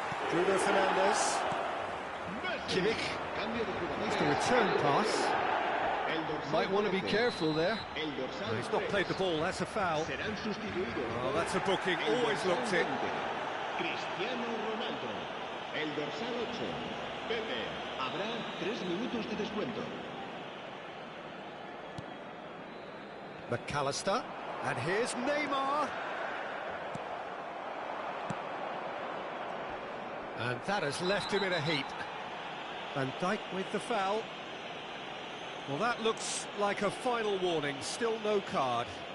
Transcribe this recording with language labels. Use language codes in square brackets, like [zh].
[en] Bruno Fernandes. Kimmich. It's the return pass. Might want to be careful there. No, he's not played the ball, that's a foul. Oh, that's a booking, always looked it. [es] Cristiano Ronaldo, el dorsal 8. Pepe, habrá 3 minutos de descuento. [en] McAllister, and here's Neymar. And that has left him in a heap. Van Dijk with the foul. Well, that looks like a final warning, still no card.